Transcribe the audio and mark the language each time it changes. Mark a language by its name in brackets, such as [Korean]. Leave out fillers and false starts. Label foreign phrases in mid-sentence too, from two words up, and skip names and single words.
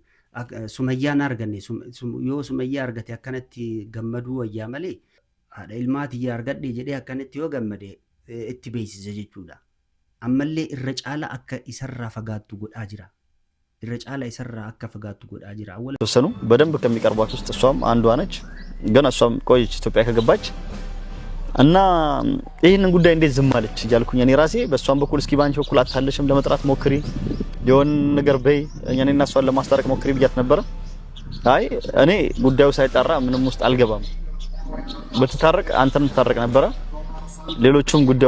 [Oromo] Sumayyaan arganne yoo Sumayyaa argate akkanatti gammaduu wayyaa malee haadha ilmaatii argadhe jedhee akkanatti yoo gammade itti beeksisa jechuudha. Ammallee irra caala akka isarraa fagaattu godhaa jira. irra caala isarraa akka fagaattu godhaa jira. [Amharic] ተወሰኑ በደንብ ከሚቀርቧት ውስጥ እሷም አንዷ ነች። ግን እሷም ቆይች ኢትዮጵያ ከገባች እና ይሄንን ጉዳይ እንዴት ዝም አለች እያልኩኝ እኔ ራሴ በሷም በኩል እስኪ ባንቺ በኩል አታለሽም ለመጥራት ሞክሪ የሆነ ነገር በይ እኛና እሷን ለማስታረቅ ሞክሪ ብያት ነበር። አይ እኔ ጉዳዩ ሳይጣራ ምንም ውስጥ አልገባም በተታረቅ አንተም ተታረቅ ነበር። ሌሎቹም